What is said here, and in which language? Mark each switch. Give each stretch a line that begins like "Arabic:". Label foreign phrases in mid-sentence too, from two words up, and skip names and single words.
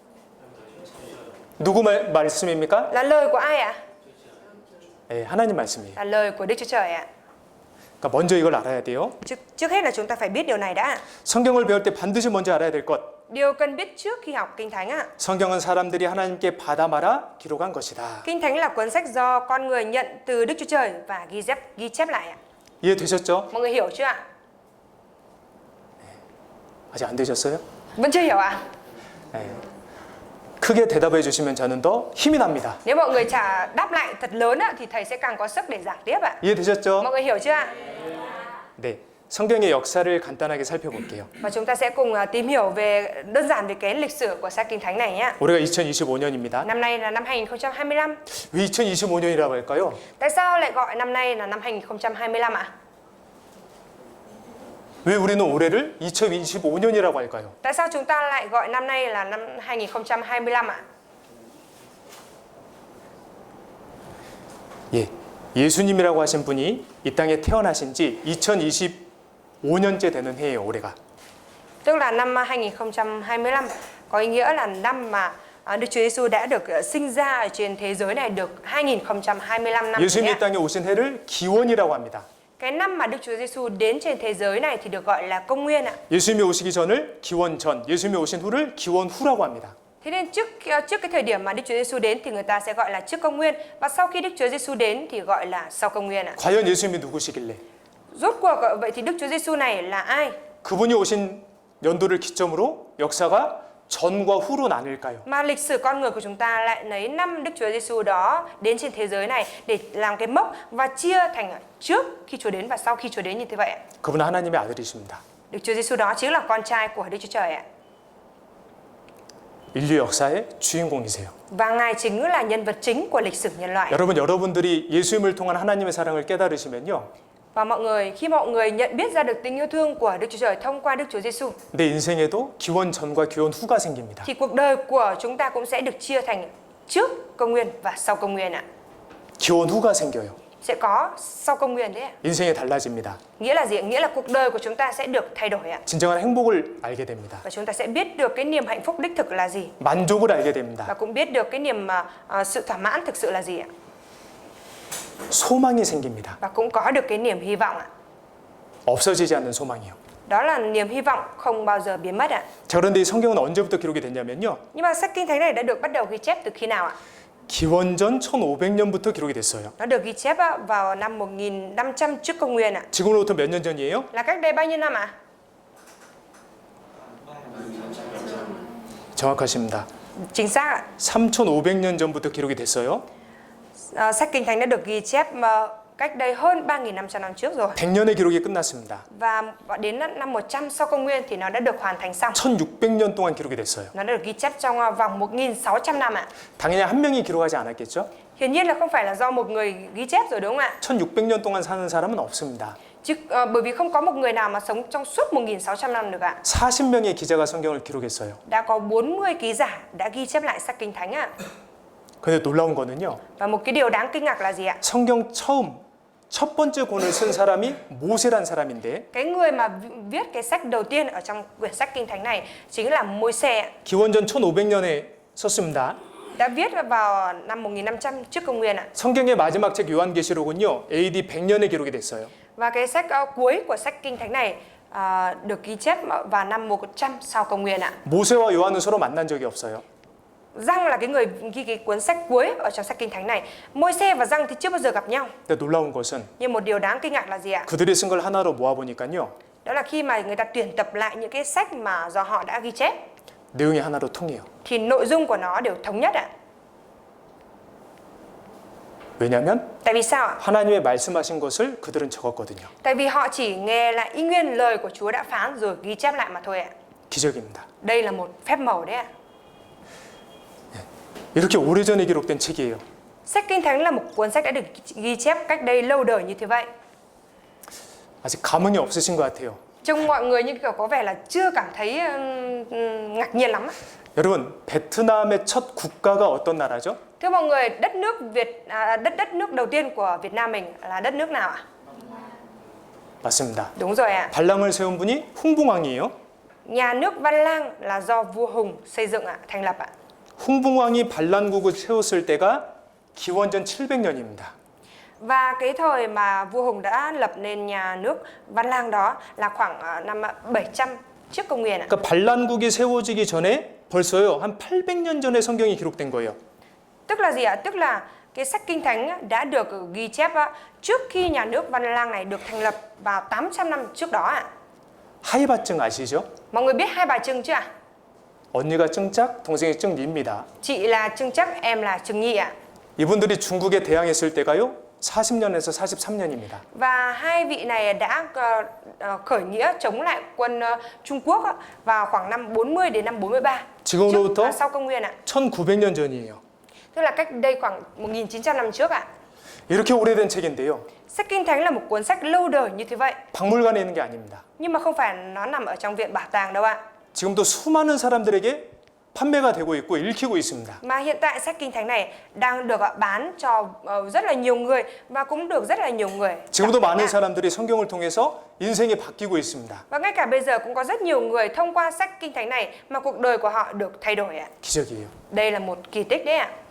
Korean: 누구 말씀입니까?
Vietnamese: Là lời của ai ạ?
Korean: 네, 하나님 말씀이에요.
Vietnamese: Là lời của Đức Chúa Trời ạ.
Korean: 그러니까 먼저 이걸 알아야 돼요.
Vietnamese: Trước hết là chúng ta phải biết điều này đã.
Korean: 성경을 배울 때 반드시 먼저 알아야 될 것.
Vietnamese: Điều cần biết trước khi học Kinh Thánh ạ.
Korean: 성경은 사람들이 하나님께 받아 말아 기록한 것이다.
Vietnamese: Kinh Thánh là cuốn sách do con người nhận từ Đức Chúa Trời và ghi chép lại ạ.
Korean: 이해되셨죠?
Vietnamese: Mọi người hiểu chưa ạ?
Korean: 아직 안 되셨어요?
Vietnamese: Vẫn chưa hiểu ạ?
Korean: 네. 크게 대답해 주시면 저는 더 힘이 납니다.
Vietnamese: Nếu mọi người đáp lại thật lớn ạ, thì thầy sẽ càng có sức để giảng tiếp ạ.
Korean: 이해되셨죠?
Vietnamese: Mọi người hiểu chưa ạ?
Korean: 네. 성경의 역사를 간단하게 살펴볼게요.
Vietnamese: Và chúng ta sẽ cùng tìm hiểu đơn giản về cái lịch sử của sách Kinh Thánh này nhé.
Korean: 올해가 2025년입니다.
Vietnamese: Năm nay là năm 2025.
Korean: 왜 2025년이라고 할까요?
Vietnamese: Tại sao lại gọi năm nay là năm 2025 ạ?
Korean: 왜 우리는 올해를 2025년이라고 할까요?
Vietnamese: Tại sao chúng ta lại gọi năm nay là năm 2025 ạ?
Korean: 예. 예수님이라고 하신 분이 이 땅에 태어나신 지 2025년째 되는 해예요, 올해가.
Vietnamese: Tức là năm 2025 có ý nghĩa là năm mà Đức Chúa Giêsu đã được sinh ra ở trên thế giới này được 2025 năm.
Korean: 예수님이 이 땅에 오신 해를 기원이라고 합니다.
Vietnamese: Cái năm mà Đức Chúa Giêsu đến trên thế giới này thì được gọi là công nguyên ạ.
Korean: 예수님이 오시기 전을 기원 전, 예수님이 오신 후를 기원 후라고 합니다.
Vietnamese: Thế nên trước cái thời điểm mà Đức Chúa Giêsu đến thì người ta sẽ gọi là trước công nguyên, và sau khi Đức Chúa Giêsu đến thì gọi là sau công nguyên ạ.
Korean: 과연 예수님이 누구시길래?
Vietnamese: Rốt cuộc vậy thì Đức Chúa Giêsu này là ai?
Korean: 그분이 오신 연도를 기점으로 역사가 전과 후로 나뉠까요?
Vietnamese: Mà lịch sử con người của chúng ta lại lấy năm Đức Chúa Giêsu đó đến trên thế giới này để làm cái mốc và chia thành trước khi Chúa đến và sau khi Chúa đến như thế vậy ạ.
Korean: 그분은 하나님의 아들이십니다.
Vietnamese: Đức Chúa Giêsu đó chính là con trai của Đức Chúa Trời ạ.
Korean: 인류 역사의 주인공이세요.
Vietnamese: Và Ngài chính là nhân vật chính của lịch sử nhân loại.
Korean: 여러분, 여러분들이 예수님을 통한 하나님의 사랑을 깨달으시면요.
Vietnamese: Và khi mọi người nhận biết ra được tình yêu thương của Đức Chúa Trời thông qua Đức Chúa Giêsu,
Korean: 내 인생에도 기원 전과 기원 후가 생깁니다.
Vietnamese: thì cuộc đời của chúng ta cũng sẽ được chia thành trước công nguyên và sau công nguyên ạ.
Korean: 기원 후가 생겨요.
Vietnamese: Sẽ có sau công nguyên đấy ạ.
Korean: 인생이 달라집니다.
Vietnamese: Nghĩa là gì? Nghĩa là cuộc đời của chúng ta sẽ được thay đổi ạ.
Korean: 진정한 행복을 알게 됩니다.
Vietnamese: Và chúng ta sẽ biết được cái niềm hạnh phúc đích thực là gì.
Korean: 만족을 알게 됩니다.
Vietnamese: Và cũng biết được cái niềm sự thỏa mãn thực sự là gì ạ.
Korean: 소망이 생깁니다.
Vietnamese: Và cũng có được cái niềm hy vọng ạ.
Korean: 없어지지 않는 소망이요.
Vietnamese: Đó là niềm hy vọng không bao giờ biến mất ạ.
Korean: 자, 그런데 이 성경은 언제부터 기록이 됐냐면요.
Vietnamese: Nhưng mà sách Kinh Thánh này đã được bắt đầu ghi chép từ khi nào ạ?
Korean: 기원전 1500년부터 기록이 됐어요.
Vietnamese: Nó được ghi chép vào năm 1500 trước công nguyên ạ.
Korean: 지금으로부터 몇 년 전이에요?
Vietnamese: Là cách đây bao nhiêu năm ạ?
Korean: 정확하십니다.
Vietnamese: Chính xác ạ.
Korean: 3500년 전부터 기록이 됐어요.
Vietnamese: Sách Kinh Thánh đã được ghi chép cách đây hơn 3.500 năm trước rồi.
Korean: 100년의 기록이 끝났습니다.
Vietnamese: Và đến năm 100 sau công nguyên thì nó đã được hoàn thành xong.
Korean: 1600년 동안 기록이 됐어요.
Vietnamese: Nó đã được ghi chép trong vòng 1.600 năm ạ.
Korean: 당연히 한 명이 기록하지 않았겠죠?
Vietnamese: Hiển nhiên là không phải là do một người ghi chép rồi đúng không ạ?
Korean: 1600년 동안 사는 사람은 없습니다.
Vietnamese: Chứ bởi vì không có một người nào mà sống trong suốt 1.600 năm được ạ.
Korean: 40명의 기자가 성경을 기록했어요.
Vietnamese: Đã có 40 ký giả đã ghi chép lại sách Kinh Thánh ạ.
Korean: 근데 놀라운 거는요.
Vietnamese: Và một cái điều đáng kinh ngạc là gì ạ?
Korean: 성경 첫 번째 권을 쓴 사람이 모세란 사람인데
Vietnamese: Cái người mà viết cái sách đầu tiên ở trong quyển sách Kinh Thánh này chính là Môi-se,
Korean: 기원전 1500년에 썼습니다.
Vietnamese: đã viết vào năm 1500 trước công nguyên ạ.
Korean: 성경의 마지막 책 요한계시록은요. AD 100년에 기록이 됐어요.
Vietnamese: Và cái sách cuối của sách Kinh Thánh này được ghi chép vào năm 100 sau công nguyên ạ.
Korean: 모세와 요한은 서로 만난 적이 없어요.
Vietnamese: Giăng là cái người ghi cái cuốn sách cuối ở trong sách Kinh Thánh này. Môi-se và Giăng thì chưa bao giờ gặp nhau.
Korean: 근데 놀라운 것은
Vietnamese: Nhưng một điều đáng kinh ngạc là gì ạ?
Korean: 그들이 쓴 걸 하나로 모아보니까요.
Vietnamese: Đó là khi mà người ta tuyển tập lại những cái sách mà do họ đã ghi chép
Korean: 내용이 하나로 통해요.
Vietnamese: thì nội dung của nó đều thống nhất ạ.
Korean: 왜냐하면
Vietnamese: Tại vì sao ạ?
Korean: 하나님의 말씀하신 것을 그들은 적었거든요.
Vietnamese: Tại vì họ chỉ nghe lại y nguyên lời của Chúa đã phán rồi ghi chép lại mà thôi ạ.
Korean: 기적입니다.
Vietnamese: Đây là một phép màu đấy ạ.
Korean: 이렇게 오래전에 기록된 책이에요.
Vietnamese: Sách Kinh Thánh là một cuốn sách đã được ghi chép cách đây lâu đời như thế vậy.
Korean: 아직 감흥이 없으신 것 같아요.
Vietnamese: Trông mọi người như kiểu có vẻ là chưa cảm thấy ngạc nhiên lắm.
Korean: 여러분, 베트남의 첫 국가가 어떤 나라죠?
Vietnamese: Thưa mọi người, đất nước đầu tiên của Việt Nam mình là đất nước nào ạ?
Korean: 맞습니다.
Vietnamese: Đúng rồi ạ.
Korean: 발랑을 세운 분이 흥붕왕이에요.
Vietnamese: Nhà nước Văn Lang là do vua Hùng xây dựng ạ, thành lập ạ.
Korean: 흥붕왕이 반란국을 세웠을 때가 기원전 700년입니다.
Vietnamese: Và cái thời mà vua Hùng đã lập nên nhà nước Văn Lang đó là khoảng năm 700 trước công nguyên ạ.
Korean: 그러니까 반란국이 세워지기 전에 벌써요. 한 800년 전에 성경이 기록된 거예요.
Vietnamese: Tức là gì ạ? Tức là cái sách Kinh Thánh đã được ghi chép trước khi nhà nước Văn Lang này được thành lập vào 800 năm trước đó ạ.
Korean: 하이바증 아시죠?
Vietnamese: Mọi người biết Hai Bà Trưng chưa ạ?
Korean: 언니가 증짝, 동생이 증리입니다.
Vietnamese: Chị là Trưng Chắc, em là Trưng Nhi ạ.
Korean: 이분들이 중국에 대항했을 때가요. 40년에서 43년입니다.
Vietnamese: Và hai vị này đã khởi nghĩa chống lại quân Trung Quốc vào khoảng năm 40 đến năm 43
Korean: 지금으로부터
Vietnamese: sau công nguyên ạ.
Korean: 1900년 전이에요.
Vietnamese: Tức là cách đây khoảng 1900 năm trước ạ.
Korean: 이렇게 오래된 책인데요.
Vietnamese: Sách Kinh Thánh là một cuốn sách lâu đời như thế vậy.
Korean: 박물관에 있는 게 아닙니다.
Vietnamese: Nhưng mà không phải nó nằm ở trong viện bảo tàng đâu ạ.
Korean: 지금도 수많은 사람들에게 판매가 되고 있고 읽히고 있습니다.
Vietnamese: Mà hiện tại sách Kinh Thánh này đang được bán cho rất là nhiều người và cũng được rất là nhiều người.
Korean: 지금도 많은 사람들이 성경을 통해서 인생이 바뀌고 있습니다.
Vietnamese: Và ngay cả bây giờ cũng có rất nhiều người thông qua sách Kinh Thánh này mà cuộc đời của họ được thay đổi ạ.
Korean: 기적이에요.
Vietnamese: Đây là một kỳ tích đấy ạ.